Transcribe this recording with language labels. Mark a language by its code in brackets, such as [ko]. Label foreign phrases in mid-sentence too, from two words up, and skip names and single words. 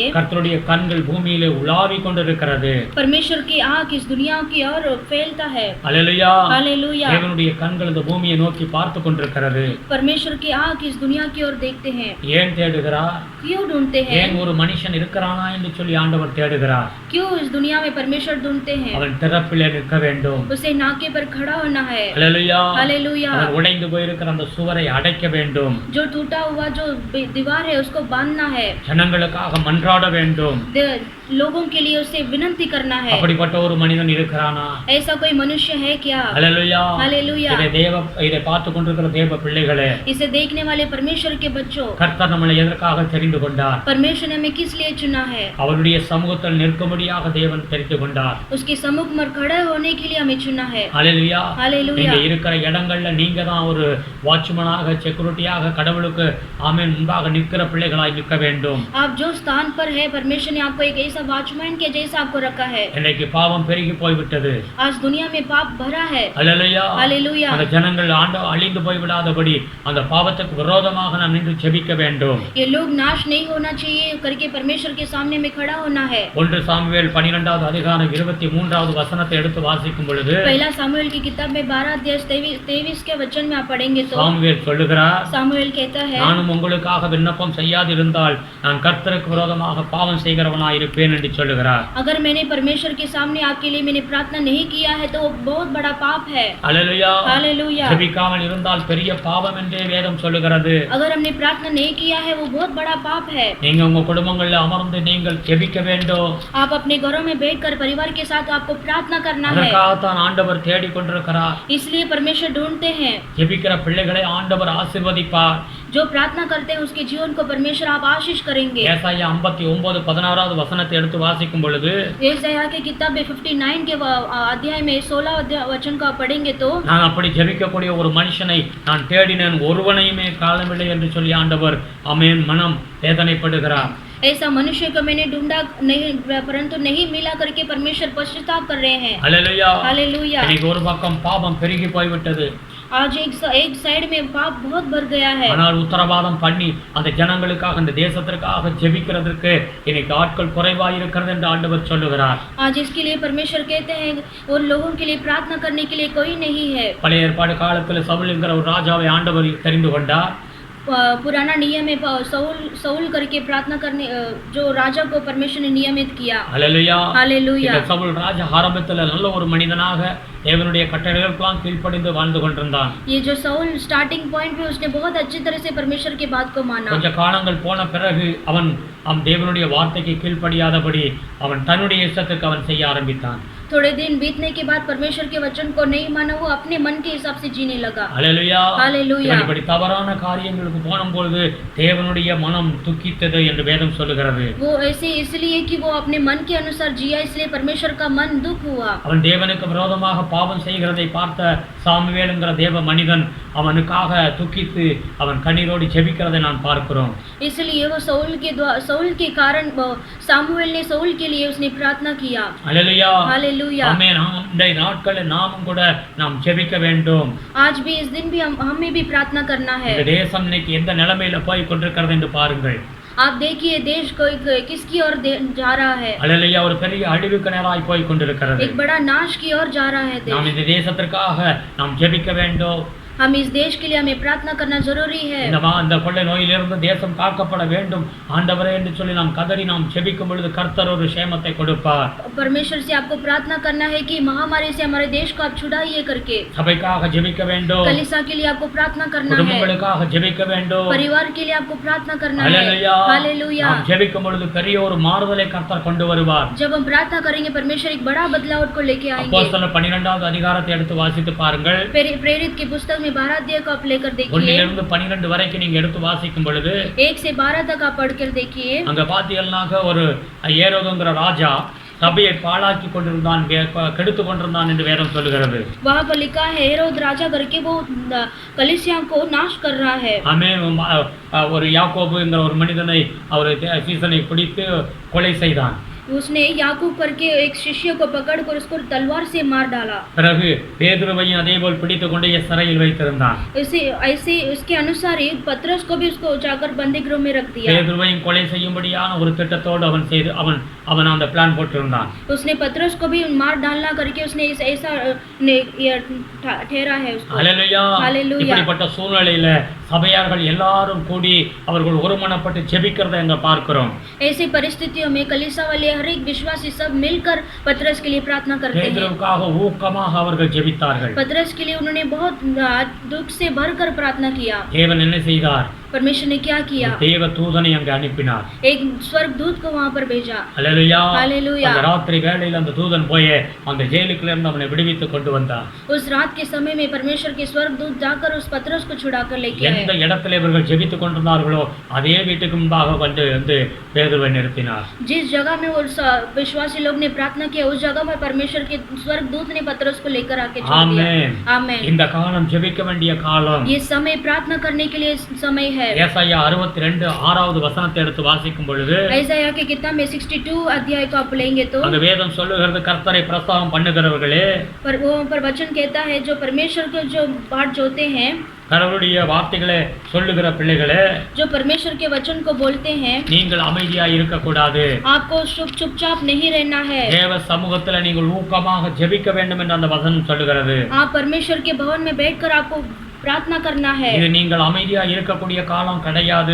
[ta] கர்த்தருடைய கண்கள் பூமியிலே உலாவிக் கொண்டிருக்கிறது. [hi] परमेश्वर की आँख इस दुनिया की ओर फैलता है। [ta] அல்லேலூயா. [hi] हालेलुया। [ta] தேவனுடைய கண்கள் இந்த பூமியை நோக்கி பார்த்து கொண்டிருக்கிறது. [hi] परमेश्वर की आँख इस दुनिया की ओर देखते हैं। [ta] ஏன் தேடுகிறார்? [hi] क्यों ढूंढते हैं। [ta] ஏன் ஒரு மனுஷன் இருக்கிறானா என்று சொல்லி ஆண்டவர் தேடுகிறார். [hi] क्यों इस दुनिया में परमेश्वर ढूंढते हैं। [ta] அவன் திறப்பிலே நிற்க வேண்டும். [hi] उसे नाके पर खड़ा होना है। [ta] அல்லேலூயா. [hi] हालेलुया। [ta] அவர் உடைந்து போயிருக்கிற அந்த சுவரை அடைக்க வேண்டும். [hi] जो टूटा हुआ जो दीवार है उसको बांधना है। [ta] ஜனங்களுக்காக மன்றாட வேண்டும். [hi] लोगों के लिए उसे विनती करना है। [ta] அப்படிப்பட்ட ஒரு மனிதன் இருக்கிறானா? [hi] ऐसा कोई मनुष्य है क्या? [ta] அல்லேலூயா. [hi] हालेलुया। [ta] இதை பார்த்து கொண்டிருக்கிற தேவ பிள்ளைகளே, [hi] इसे देखने वाले परमेश्वर के बच्चों, [ta] கர்த்தர் நம்மளை எதற்காக தெரிந்து கொண்டார்? [hi] परमेश्वर ने हमें किस लिए चुना है? [ta] அவருடைய சமூகத்தில் நிற்கும்படியாக தேவன் தெரிந்து கொண்டார். [hi] उसके सम्मुख में खड़े होने के लिए हमें चुना है। [ta] அல்லேலூயா. [hi] हालेलुया। [ta] நீங்க இருக்கிற இடங்கள்ல நீங்க தான் ஒரு வாட்ச்மேனாக, செக்யூரிட்டியாக கடவுளுக்கு ஆமென் முன்பாக நிற்கிற பிள்ளைகளாய் நிற்க வேண்டும். [hi] आप जो स्थान पर है, परमेश्वर ने आपको एक ऐसा वॉचमैन के जैसा आपको रखा है। [ta] இன்னைக்கு பாவம் பெருகி போய்விட்டது. [hi] आज दुनिया में पाप भरा है। [ta] அல்லேலூயா. [hi] हालेलुया। [ta] அந்த ஜனங்கள் அழிந்து போய் விடாதபடி அந்த பாவத்துக்கு விரோதமாக நாம் நின்று ஜெபிக்க வேண்டும். [hi] ये लोग नाश नहीं होना चाहिए करके परमेश्वर के सामने में खड़ा होना है। [ta] 1 சாமுவேல் 12வது அதிகாரம் 23வது வசனத்தை எடுத்து வாசிக்கும் பொழுது, [hi] पहला सामुएल की किताब में 12 अध्याय 23 के वचन में आप पढ़ेंगे तो [ta] சாமுவேல் சொல்லுகிறார், [hi] सामुएल कहता है, [ta] நானும் உங்களுக்காக விண்ணப்பம் செய்யாதிருந்தால் நான் கர்த்தருக்கு விரோதமாக பாவம் செய்கிறவனாய் இருப்பேன் என்று சொல்லுகிறார். [hi] अगर मैंने परमेश्वर के सामने आपके लिए मैंने प्रार्थना नहीं किया है तो वो बहुत बड़ा पाप है। [ta] அல்லேலூயா. [hi] हालेलुया। [ta] ஜெபிக்காமல் இருந்தால் பெரிய பாவம் என்றே வேதம் சொல்லுகிறது. [hi] अगर हमने प्रार्थना नहीं किया है वो बहुत बड़ा पाप है। [ta] நீங்க உங்க குடும்பங்கள்ல அமர்ந்து நீங்கள் ஜெபிக்க வேண்டும். [hi] आप अपने घरों में बैठकर परिवार के साथ आपको प्रार्थना करना है। [ta] அதற்காகத்தான் ஆண்டவர் தேடிக் கொண்டிருக்கிறார். [hi] इसलिए परमेश्वर ढूंढते हैं। [ta] ஜெபிக்கிற பிள்ளைகளை ஆண்டவர் ஆசீர்வதிப்பார். [hi] जो प्रार्थना करते हैं उसके जीवन को परमेश्वर आप आशीष करेंगे। [ta] ஏசாயா 59:16வது வசனத்தை எடுத்து வாசிக்கும் பொழுது, [hi] यशायाह की किताब में 59 के अध्याय में 16 वचन को आप पढ़ेंगे तो [ta] நான் அப்படி ஜெபிக்கக்கூடிய ஒரு மனுஷனை நான் தேடினேன், ஒருவனையுமே காணவில்லை என்று சொல்லி ஆண்டவர் ஆமென் மனம் வேதனைப்படுகிறார். [hi] ऐसा मनुष्य को मैंने ढूंढा नहीं परंतु नहीं मिला करके परमेश्वर पश्चाताप कर रहे हैं। [ta] அல்லேலூயா. [hi] हालेलुया। [ta] இன்னைக்கு ஒரு பக்கம் பாவம் பெருகி போய்விட்டது. [hi] आज एक साइड में पाप बहुत बढ़ गया है। [ta] ஆனால் உத்தரவாதம் பண்ணி அந்த ஜனங்களுக்காக, அந்த தேசத்திற்காக ஜெபிக்கிறதற்கு இன்னைக்கு ஆட்கள் குறைவாய் இருக்கிறது என்று ஆண்டவர் சொல்லுகிறார். [hi] आज इसके लिए परमेश्वर कहते हैं और लोगों के लिए प्रार्थना करने के लिए कोई नहीं है। [ta] பழைய ஏற்பாடு காலத்தில் சவுல் என்கிற ஒரு ராஜாவை ஆண்டவர் தெரிந்து கொண்டார். [hi] पुराना नियम में सऊल करके प्रार्थना करने जो राजा को परमेश्वर ने नियमित किया। [ta] அல்லேலூயா. [hi] हालेलुया। [ta] இந்த சவுல் ராஜா ஆரம்பத்தில் நல்ல ஒரு மனிதனாக தேவனுடைய கட்டளைகளுக்கெல்லாம் கீழ்ப்படிந்து வாழ்ந்து கொண்டிருந்தான். [hi] ये जो सऊल [en] starting point [hi] पे उसने बहुत अच्छी तरह से परमेश्वर की बात को माना। [ta] கொஞ்ச காலங்கள் போன பிறகு அவன் தேவனுடைய வார்த்தைக்கு கீழ்ப்படியாதபடி அவன் தன்னுடைய இஷ்டத்துக்கு அவன் செய்ய ஆரம்பித்தான். [hi] थोड़े दिन बीतने के बाद परमेश्वर के वचन को नहीं माना, वो अपने मन के हिसाब से जीने लगा। [ta] அல்லேலூயா. [hi] हालेलुया। [ta] இப்படி தவறான காரியங்களுக்கு போகும்போது தேவனுடைய மனம் துக்கித்தது என்று வேதம் சொல்லுகிறது. [hi] वो ऐसे इसलिए कि वो अपने मन के अनुसार जिया, इसलिए परमेश्वर का मन दुख हुआ। [ta] அவன் தேவனுக்கு விரோதமாக பாவம் செய்கிறதை பார்த்த சாமுவேல் என்கிற தேவ மனிதன் அவனுக்காக துக்கித்து அவன் கண்ணீரோடு ஜெபிக்கிறதை நான் பார்க்கிறோம். [hi] इसलिए वो सऊल के कारण सामुएल ने सऊल के लिए उसने प्रार्थना किया। [ta] அல்லேலூயா. [hi] हालेलुया। [ta] ஆமென். இந்த நாட்களில் நாமும் கூட நாம் ஜெபிக்க வேண்டும். [hi] आज भी इस दिन भी हमें भी प्रार्थना करना है। [ta] இந்த தேசம் இன்னைக்கு எந்த நிலைமையில போய் கொண்டிருக்கிறது என்று பாருங்கள். [hi] आप देखिए देश को किसकी ओर जा रहा है। [ta] அல்லேலூயா. ஒரு பெரிய அழிவுக்கு நேராய் போய் கொண்டிருக்கிறது. [hi] एक बड़ा नाश की ओर जा रहा है देश। [ta] நாம் இந்த தேசத்திற்காக நாம் ஜெபிக்க வேண்டும். [hi] हम इस देश के लिए हमें प्रार्थना करना जरूरी है। [ta] இந்த கொள்ளை நோயிலிருந்து தேசம் காக்கப்பட வேண்டும் ஆண்டவரே என்று சொல்லி நாம் கதறி நாம் ஜெபிக்கும் பொழுது கர்த்தர் ஒரு சேமத்தை கொடுப்பார். [hi] परमेश्वर से आपको प्रार्थना करना है कि महामारी से हमारे देश को आप छुड़ाइए करके। [ta] சபைக்காக ஜெபிக்க வேண்டும். [hi] कलीसिया के लिए आपको प्रार्थना करना है। [ta] குடும்பங்களுக்காக ஜெபிக்க வேண்டும். [hi] परिवार के लिए आपको प्रार्थना करना है। [ta] அல்லேலூயா. [hi] हालेलुया। [ta] நாம் ஜெபிக்கும் பொழுது பெரிய ஒரு மாறுதலை கர்த்தர் கொண்டு வருவார். [hi] जब हम प्रार्थना करेंगे परमेश्वर एक बड़ा बदलाव को लेके आएंगे। [ta] அப்போஸ்தலர் 12வது அதிகாரத்தை எடுத்து வாசித்து பாருங்கள். [hi] प्रेरित की पुस्तक में 12 अध्याय को आप लेकर देखिए। [ta] 1 to 12 வரைக்கும் நீங்க எடுத்து வாசிக்கும் பொழுது [hi] 1 से 12 तक आप पढ़कर देखिए। [ta] அங்க பாத்தீங்கன்னாக்க ஒரு ஏரோதுங்கிற ராஜா சபையை பாழாக்கி கொண்டிருந்தான், கெடுத்து கொண்டிருந்தான் என்று வேதம் சொல்லுகிறது. [hi] वहाँ पर लिखा है हेरोद राजा करके वो कलीसिया को नाश कर रहा है। [ta] ஆமென். ஒரு யாக்கோபுங்கிற ஒரு மனிதனை அவர் சீசனை பிடித்து கொலை செய்தான். [hi] उसने याकूब करके एक शिष्य को पकड़कर उसको तलवार से मार डाला। [ta] பிறகு பேதுருவையும் அதேபோல் பிடித்துக்கொண்டு சிறையில் வைத்திருந்தான். [hi] ऐसे उसके अनुसार ही पतरस को भी उसको जाकर बंदी गृह में रख दिया। [ta] பேதுருவையும் கொலை செய்யும்படியான ஒரு திட்டத்தோடு அவன் அந்த பிளான் போட்டிருந்தான். [hi] उसने पतरस को भी मार डालना करके उसने ऐसा ठहरा है उसको। हालेलुया. हालेलुया. [ta] இப்படிப்பட்ட சூழ்நிலையில சபையார்கள் எல்லாரும் கூடி அவர்கள் ஒருமனப்பட்டு ஜெபிக்கிறதை அங்க பார்க்கிறோம். [hi] ऐसी परिस्थितियों में कलीसिया वाले हर एक विश्वासी सब मिलकर पतरस के लिए प्रार्थना करते हैं। [ta] பேதுருவுக்காக ஊக்கமாக அவர்கள் ஜெபித்தார்கள். [hi] पतरस के लिए उन्होंने बहुत दुख से भरकर प्रार्थना किया। [ta] தேவன் என்ன செய்தார்? [hi] परमेश्वर ने क्या किया? [ta] தேவ தூதனை அங்கே அனுப்பினார். [hi] एक स्वर्गदूत को वहां पर भेजा। [ta] அல்லேலூயா. [hi] हालेलूया। [ta] அந்த ராத்திரி வேளையில் அந்த தூதன் போய் அந்த ஜெயிலுக்குள்ள இருந்து அவனை விடுவித்து கொண்டு வந்தார். [hi] उस रात के समय में परमेश्वर के स्वर्गदूत जाकर उस पतरस को छुड़ाकर लेके आए। [ta] எந்த இடத்துல இவர்கள் ஜெபித்துக் கொண்டிருந்தார்களோ அதே வீட்டுக்கு முன்பாக வந்து பேதுருவை நிறுத்தினார். [hi] जिस जगह में वो विश्वासी लोग ने प्रार्थना किया उस जगह में परमेश्वर के स्वर्गदूत ने पतरस को लेकर आके छोड़ दिया। आमीन। [ta] இந்த காலம் ஜெபிக்க வேண்டிய காலம். [hi] ये समय प्रार्थना करने के लिए समय है। [ta] ஏசாயா 62 6வது வசனத்தை எடுத்து வாசிக்கும் பொழுது [hi] ऐसाया के किताब में 62 अध्याय को आप लेंगे तो [ta] அந்த வேதம் சொல்லுகிறது கர்த்தரை பிரஸ்தாபம் பண்ணுகிறவர்களே, [hi] पर वो पर वचन कहता है जो परमेश्वर को जो बाट जोते हैं, [ta] கடவுளுடைய வார்த்தைகளை சொல்லுகிற பிள்ளைகளே, [hi] जो परमेश्वर के वचन को बोलते हैं, [ta] நீங்கள் அமைதியாய் இருக்க கூடாது. [hi] आपको चुपचाप नहीं रहना है। [ta] தேவ சமூகத்துல நீங்கள் ஊக்கமாக ஜெபிக்க வேண்டும் என்று அந்த வசனம் சொல்லுகிறது. [hi] आप परमेश्वर के भवन में बैठकर आपको प्रार्थना करना है। [ta] இது நீங்கள் அமைதியா இருக்கக்கூடிய காலம் கிடையாது.